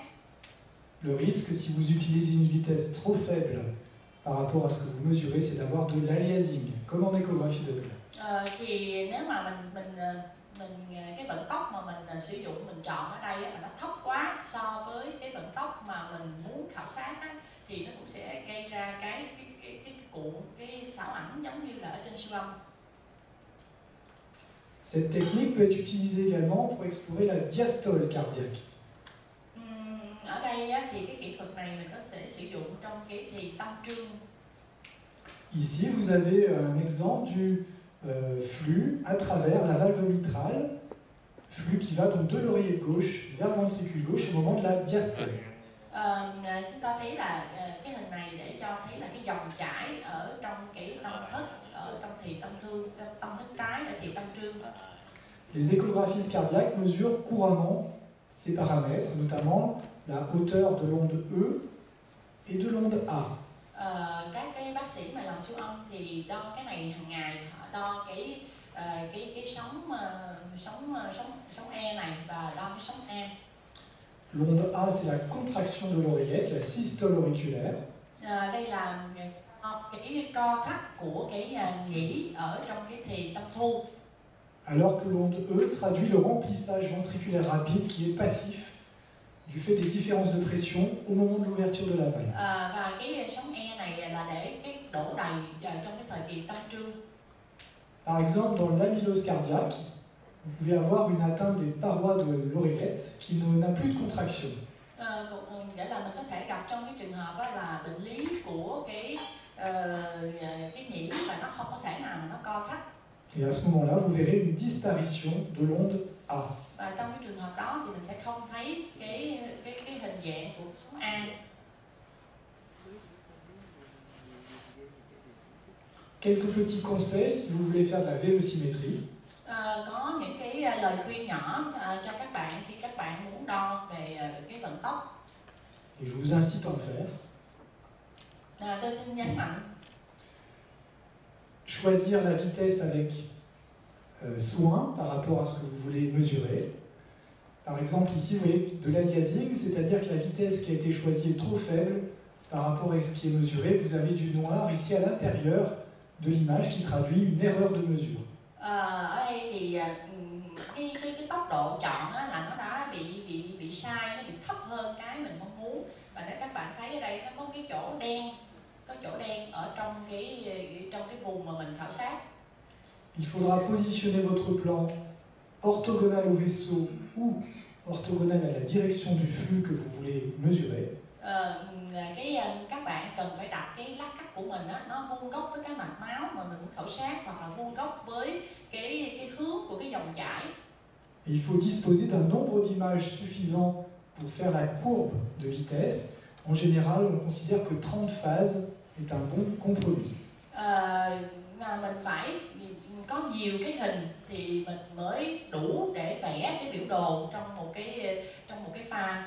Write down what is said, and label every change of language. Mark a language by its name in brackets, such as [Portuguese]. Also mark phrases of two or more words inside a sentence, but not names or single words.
[French] Le risque, si vous utilisez une vitesse trop faible par rapport à ce que vous mesurez, c'est d'avoir de l'aliasing, comme en échographie Doppler. [Vietnamese] Thì nếu mà mình cái vận tốc mà mình sử dụng, mình chọn ở đây mà nó thấp quá so với cái vận tốc mà mình muốn khảo sát á, thì nó cũng sẽ gây ra cái cuộn, cái xảo ảnh giống như là ở trên siêu âm. [French] Cette technique peut être utilisée également pour explorer la diastole cardiaque. [Vietnamese] Ở đây thì cái kỹ thuật này mình có thể sử dụng trong cái thì tâm trương. [French] Ici, vous avez un exemple du flux à travers la valve mitrale, flux qui va donc de l'oreillette gauche vers le ventricule gauche au moment de la diastole. [Vietnamese] Chúng ta thấy là cái hình này để cho thấy là cái dòng chảy ở trong cái tâm thất, ở trong thì tâm thương, tâm thất trái ở thì tâm trương. [French] Les échographistes cardiaques mesurent couramment ces paramètres, notamment la hauteur de l'onde E et de l'onde A. [Vietnamese] Các cái bác sĩ mà làm siêu âm thì đo cái này hàng ngày, họ đo cái sóng E này và đo cái sóng A. [French] L'onde A, c'est la contraction de l'oreillette, la systole auriculaire. [Vietnamese] Đây là cái co thắt của cái nhĩ ở trong cái thì tâm thu. [French] Alors que l'onde E traduit le remplissage ventriculaire rapide qui est passif du fait des différences de pression au moment de l'ouverture de la valve. [Vietnamese] Và cái sóng E này là để cái đổ đầy trong cái thời kỳ tâm trương. [French] Par exemple, dans l'amylose cardiaque, vous pouvez avoir une atteinte des parois de l'oreillette qui n'a plus de contraction. [Vietnamese] Để là mình có thể gặp trong cái trường hợp là bệnh lý của cái nhĩ và nó không có thể nào mà nó co thắt. [French] Et à ce moment-là, vous verrez une disparition de l'onde A. [Vietnamese] Và trong cái trường hợp đó thì mình sẽ không thấy cái hình dạng của sóng A. [French] Quelques petits conseils si vous voulez faire de la vélocimétrie. [Vietnamese] Có những cái lời khuyên nhỏ cho các bạn khi các bạn muốn đo về cái vận vận tốc. [French] Et je vous incite à en faire. [Vietnamese] Tôi xin nhấn mạnh [French] Choisir la vitesse avec soin par rapport à ce que vous voulez mesurer. Par exemple, ici, vous voyez de l'aliasing, c'est-à-dire que la vitesse qui a été choisie est trop faible par rapport à ce qui est mesuré. Vous avez du noir ici à l'intérieur de l'image qui traduit une erreur de mesure. [Vietnamese] Ở đây thì cái tốc độ chọn á, là nó đã bị sai, nó bị thấp hơn cái mình mong muốn. Và nếu các bạn thấy ở đây nó có chỗ đen ở trong cái vùng mà mình khảo sát. [French] Il faudra positionner votre plan orthogonal au vaisseau ou orthogonal à la direction du flux que vous voulez mesurer. [Vietnamese] Các bạn cần phải đặt cái lát cắt của mình á, nó vuông góc với cái mạch máu mà mình muốn khảo sát, hoặc là vuông góc với cái hướng của cái dòng chảy. [French] Et il faut disposer d'un nombre d'images suffisant pour faire la courbe de vitesse. En général, on considère que 30 phases est un bon compromis. [Vietnamese] Mà mình phải có nhiều cái hình thì mình mới đủ để vẽ cái biểu đồ trong một cái pha.